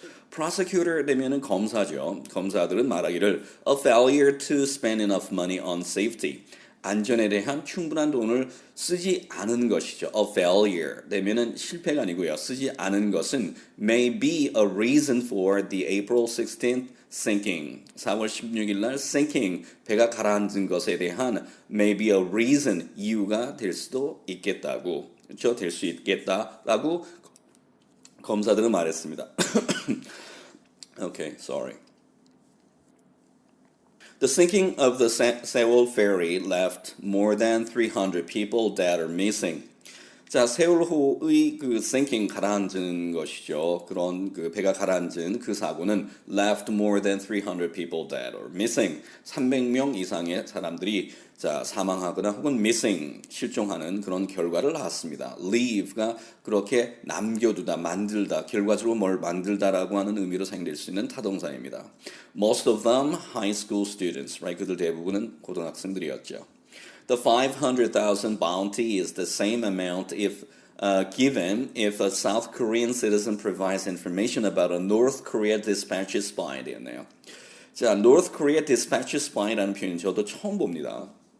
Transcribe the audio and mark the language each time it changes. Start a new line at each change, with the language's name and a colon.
Korean: Prosecutor 되면은 검사죠. 검사들은 말하기를
English: a failure to spend enough money on safety.
Korean: 안전에 대한 충분한 돈을 쓰지 않은 것이죠. A failure 되면은 실패가 아니고요. 쓰지 않은 것은
English: may be a reason for the April 16th sinking.
Korean: 4월 16일 날 sinking, 배가 가라앉은 것에 대한
English: may be a reason,
Korean: 이유가 될 수도 있겠다고. 그렇죠? 될 수 있겠다라고 검사들은 말했습니다.
English: Okay, sorry. The sinking of the Seoul ferry left more than 300 people dead or missing.
Korean: 자, 세월호의 그 sinking 가라앉은 것이죠. 그런 그 배가 가라앉은 그 사고는
English: left more than 300 people dead or missing.
Korean: 300명 이상의 사람들이 자, 사망하거나 혹은 missing, 실종하는 그런 결과를 낳았습니다. leave가 그렇게 남겨두다, 만들다, 결과적으로 뭘 만들다라고 하는 의미로 사용될 수 있는 타동사입니다.
English: Most of them high school students, right?
Korean: 그들 대부분은 고등학생들이었죠.
English: The 500,000 bounty is the same amount if given if a South Korean citizen provides information about a North Korea dispatch spy
Korean: 되었네요. 자,
English: North Korea dispatch spy
Korean: 라는 표현 저도 처음 봅니다.